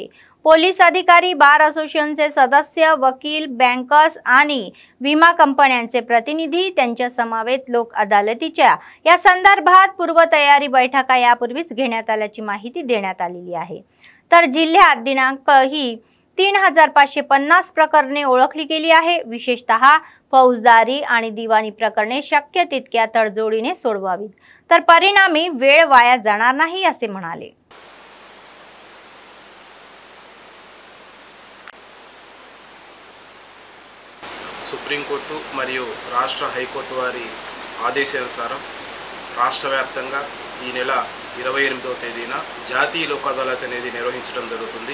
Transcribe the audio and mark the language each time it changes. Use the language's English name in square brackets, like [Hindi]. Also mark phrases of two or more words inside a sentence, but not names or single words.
[Marathi] पोलीस अधिकारी, बार असोसिएशनचे सदस्य, वकील, बँकर्स आणि विमा कंपन्यांचे प्रतिनिधी त्यांच्या समवेत लोक अदालतीच्या या संदर्भात पूर्वतयारी बैठका यापूर्वीच घेण्यात आल्याची माहिती देण्यात आलेली आहे। तर जिल्ह्यात दिनांक ही 3550 प्रकरणे ओळखली गेली आहे। विशेषतः फौजदारी आणि दिवाणी प्रकरणे शक्य तितक्या तडजोडीने सोडवावीत, तर परिणामी वेळ वाया जाणार नाही असे म्हणाले। [Telugu] సుప్రీం కోర్టు మరియు రాష్ట్ర హైకోర్టు వారి ఆదేశానుసారం రాష్ట్ర వ్యాప్తంగా ఈ నెల 28వ తేదీన జాతీయ లోక్ అదాలత్ అనేది నిర్వహించడం జరుగుతుంది।